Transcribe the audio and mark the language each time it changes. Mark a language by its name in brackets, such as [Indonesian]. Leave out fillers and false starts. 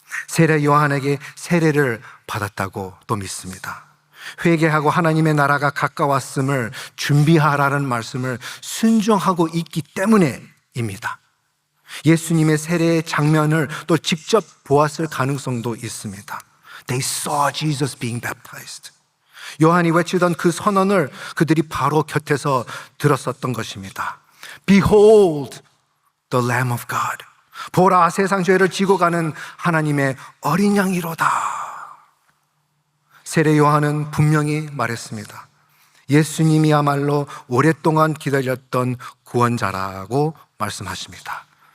[Korean] 세례 요한에게 세례를 받았다고 또 믿습니다. 회개하고 하나님의 나라가 가까웠음을 준비하라는 말씀을 순종하고 있기 때문에입니다. 예수님의 세례의 장면을 또 직접 보았을 가능성도 있습니다. [English] They saw Jesus being baptized. [Korean] 요한이 외치던 그 선언을 그들이 바로 곁에서 들었었던 것입니다. [English] Behold the Lamb of God. [Korean] 보라, 세상 죄를 지고 가는 하나님의 어린 양이로다. 세례 요한은 분명히 말했습니다. 예수님이야말로 오랫동안 기다렸던 구원자라고 말씀하십니다.